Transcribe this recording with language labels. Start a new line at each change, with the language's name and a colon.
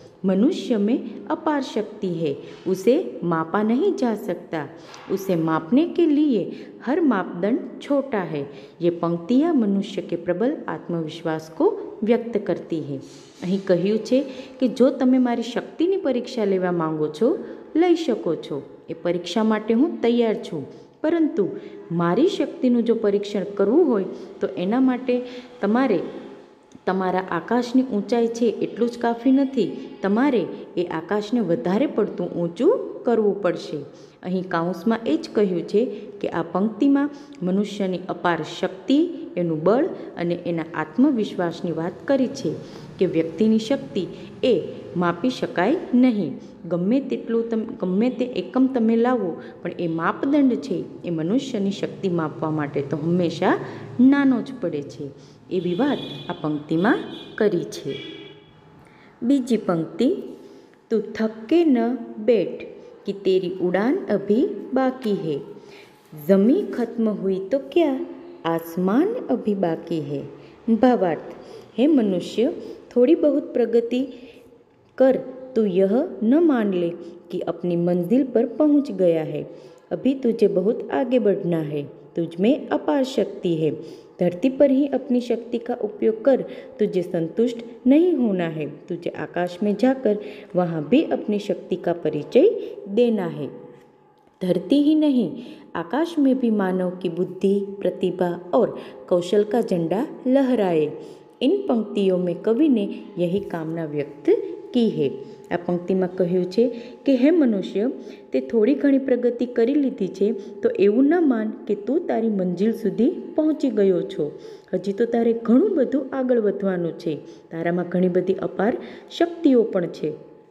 Hindi: मनुष्य में अपार शक्ति है, उसे मापा नहीं जा सकता, उसे मापने के लिए हर मापदंड छोटा है। ये पंक्तियाँ मनुष्य के प्रबल आत्मविश्वास को व्यक्त करती है।
Gujarati: અહીં કહ્યું છે કે જો તમે મારી શક્તિની પરીક્ષા લેવા માંગો છો, લઈ શકો છો, એ પરીક્ષા માટે હું તૈયાર છું, પરંતુ મારી શક્તિનું જો પરીક્ષણ કરવું હોય તો એના માટે તમારા આકાશની ઊંચાઈ છે એટલું જ કાફી નથી, તમારે એ આકાશને વધારે પડતું ઊંચું કરવું પડશે। અહીં કાઉન્સમાં એ જ કહ્યું છે કે આ પંક્તિમાં મનુષ્યની અપાર શક્તિ, એનું બળ અને એના આત્મવિશ્વાસની વાત કરી છે કે વ્યક્તિની શક્તિ એ માપી શકાય નહીં। ગમે તે એકમ તમે લાવો, પણ એ માપદંડ છે એ મનુષ્યની શક્તિ માપવા માટે તો હંમેશા નાનો જ પડે છે, એવી વાત આ પંક્તિમાં કરી છે। બીજી પંક્તિ,
Hindi: તું થકે ન બેઠ कि तेरी उड़ान अभी बाकी है, ज़मीं खत्म हुई तो क्या, आसमान अभी बाकी है। भावार्थ, हे मनुष्य, थोड़ी बहुत प्रगति कर तू यह न मान ले कि अपनी मंजिल पर पहुंच गया है, अभी तुझे बहुत आगे बढ़ना है, तुझ में अपार शक्ति है, धरती पर ही अपनी शक्ति का उपयोग कर, तुझे संतुष्ट नहीं होना है, तुझे आकाश में जाकर वहाँ भी अपनी शक्ति का परिचय देना है। धरती ही नहीं, आकाश में भी मानव की बुद्धि, प्रतिभा और कौशल का झंडा लहराए। इन पंक्तियों में कवि ने यही कामना व्यक्त की है।
Gujarati: આ પંક્તિમાં કહ્યું છે કે હે મનુષ્ય, તે થોડી ઘણી પ્રગતિ કરી લીધી છે તો એવું ન માન કે તું તારી મંજિલ સુધી પહોંચી ગયો છો, હજી તો તારે ઘણું બધું આગળ વધવાનું છે, તારામાં ઘણી બધી અપાર શક્તિઓ પણ છે।